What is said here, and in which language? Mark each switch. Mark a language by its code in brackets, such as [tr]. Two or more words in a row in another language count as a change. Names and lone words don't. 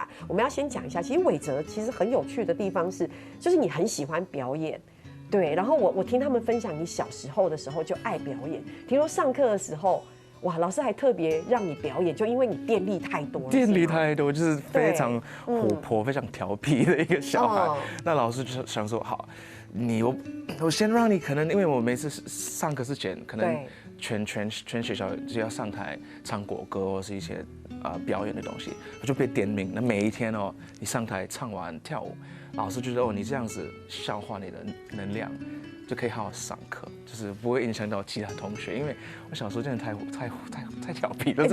[zh] 我們要先講一下，其實韋哲其實很有趣的地方是，就是你很喜歡表演，對，然後我聽他們分享你小時候的時候就愛表演，聽說上課的時候。哇，老師還特別讓你表演，就因為你電力太多了。電力太多，就是非常活潑、非常調皮的一個小孩。那老師就想說，好，我先讓你可能，因為我每次上課之前，可能全學校就要上台唱國歌或是一些表演的东西，我就被点名。那每一天哦，你上台唱完跳舞，老师就说哦，你这样子消化你的能量，就可以好好上课，就是不会影响到其他同学。因为我小时候真的太调皮了，